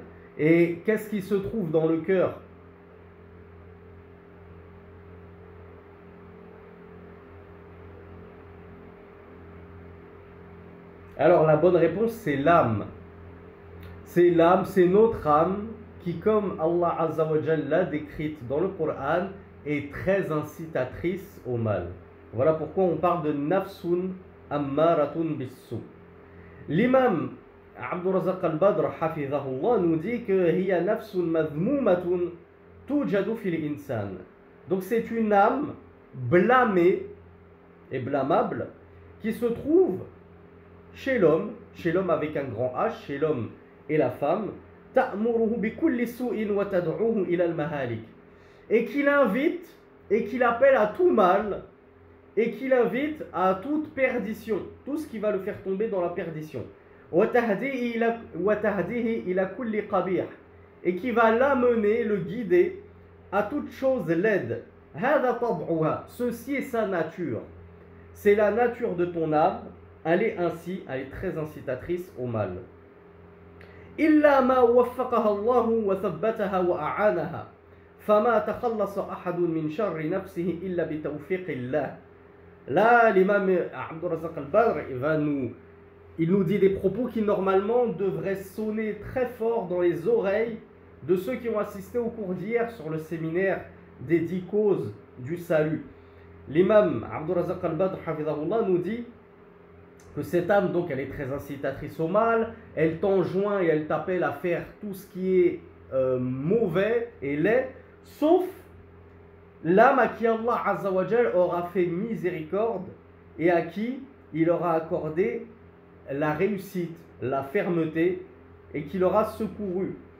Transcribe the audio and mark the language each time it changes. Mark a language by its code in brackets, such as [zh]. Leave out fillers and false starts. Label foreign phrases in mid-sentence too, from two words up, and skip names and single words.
[fr] Et qu'est-ce qui se trouve dans le cœur? Alors la bonne réponse, c'est l'âme. C'est l'âme, c'est notre âme qui, comme Allah [ar] عز وجل [fr] l'a décrite dans le Coran, est très incitatrice au mal. Voilà pourquoi on parle de [ar] نفس أمارة بالسوء. [fr] L'imam Abdul Razak al-Badr hafizahullah nous dit que [ar] هي نفس مذمومة توجد في الإنسان. [fr] Donc c'est une âme blâmée et blâmable qui se trouve chez l'homme avec un grand H, chez l'homme et la femme, [ar] تأمره بكل سوء وتدعوه إلى المهالك, [fr] et qui l'invite et qui l'appelle à tout mal et qui l'invite à toute perdition, tout ce qui va le faire tomber dans la perdition. [ar] وتهديه إلى كل قبيح, [fr] et qui va l'amener, le guider à toute chose laide. [ar] هذا طبعها, [fr] ceci est sa nature. C'est la nature de ton âme. Elle est ainsi, elle est très incitatrice au mal. [ar] إلا ما وفقها الله وثبتها وأعانها فما تخلص أحد من شر نفسه إلا بتوفيق الله. [fr] Là, l'imam Abdul Razak al-Badr, il nous dit des propos qui normalement devraient sonner très fort dans les oreilles de ceux qui ont assisté au cours d'hier sur le séminaire des 10 causes du salut. L'imam Abdul Razak al-Badr nous dit que cette âme, donc, elle est très incitatrice au mal, elle t'enjoint et elle t'appelle à faire tout ce qui est mauvais et laid, sauf l'âme à qui Allah [ar] عز وجل [fr] aura fait miséricorde et à qui il aura accordé la réussite, la fermeté et qui l'aura secouru.